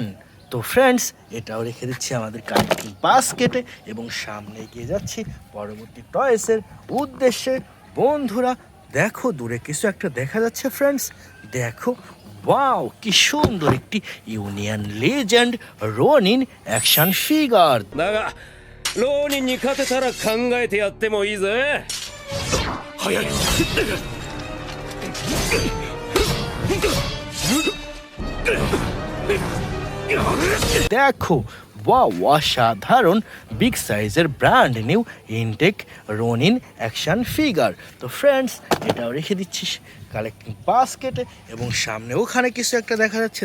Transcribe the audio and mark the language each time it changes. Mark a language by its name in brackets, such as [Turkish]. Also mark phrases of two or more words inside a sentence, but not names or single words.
[Bangla] তো ফ্রেন্ডস এটাও রেখে দিচ্ছি আমাদের [English] collecting basket [Bangla] এবং সামনে এগিয়ে যাচ্ছি পরবর্তী টয়েসের উদ্দেশ্যে। বন্ধুরা দেখো দূরে কিছু একটা দেখা যাচ্ছে ফ্রেন্ডস, দেখো ওয়াও কি সুন্দর একটি ইউনিয়ন লেজেন্ড রোনিন [English] action figure. [Japanese] だが浪人に勝てたら考えてやってもいいぜ。早い。 [Bangla] দেখো ওয়াও অসাধারণ [English] big size brand new intact Ronin action figure. [Bangla] তো ফ্রেন্ডস এটাও রেখে দিচ্ছি [English] collecting basket [Bangla] এবং সামনে ওখানে কিছু একটা দেখা যাচ্ছে।